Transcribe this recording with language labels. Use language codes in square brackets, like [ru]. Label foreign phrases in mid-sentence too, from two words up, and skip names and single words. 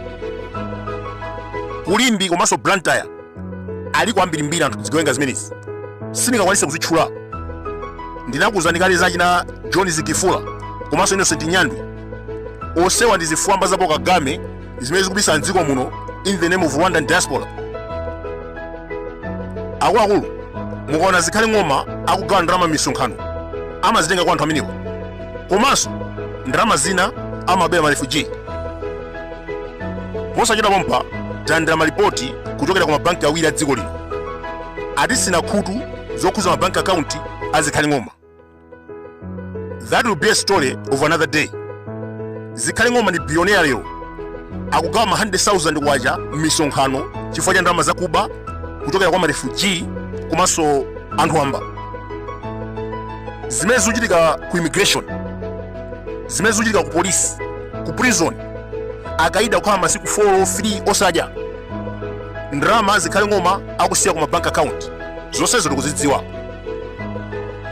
[ny] Kulimbi komanso Blantyre ali kwambiri mbiri anthu zigawenga zimenezi sindingakwanise kuzitchula. Ndinakuwuzani kale zachina John Zikifula komanso Innocent Nyandwi. Onsewa ndi zifwamba zapo Kagame zimene zikubisa mdziko muno [en] in the name of Rwandan diaspora. [ny] Akuluakulu mukaona Zikhale ng'oma akugawa ndalama m'misonkhano amazitenga kwa anthu amenewa komanso ndalama zina amabera marefugee. Posachita pompa talandira malipoti kuchokera ku mabanki awiri a dziko lino atisina khutu zokhuza mabanki account a Zikhale ng'oma. [en] That will be a story of another day. [ny] Zikhale ng'oma ndi billionaire lero akugawa ma 100,000 kwacha m'misonkhano chifukwa cha ndalama zakuba kuchokera kwa marefugee komanso anthu amba. Zimene zikuchitika ku immigration, zimene zikuchitika ku police, ku prison, akaida kukhala masiku 4 3 osadya, ndalama Zikhale ng'oma akusiya ku mabank account zonsezo tikuzidziwa.